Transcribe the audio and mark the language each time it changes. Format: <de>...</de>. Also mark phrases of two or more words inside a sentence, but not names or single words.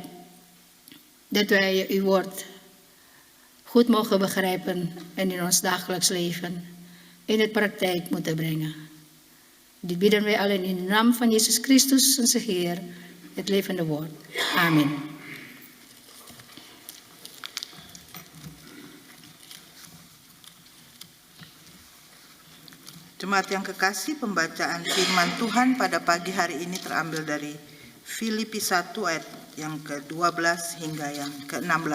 <nl>Dat wij uw woord goed mogen begrijpen en in ons dagelijks leven in het praktijk moeten brengen. Dit bidden wij allen in de naam van Jezus Christus, onze Heer, het levende woord. Amen.</nl> <id>Jemaat yang kekasih, pembacaan firman Tuhan pada pagi hari ini terambil dari Filipi 1 ayat yang ke-12 hingga yang ke-16.</id>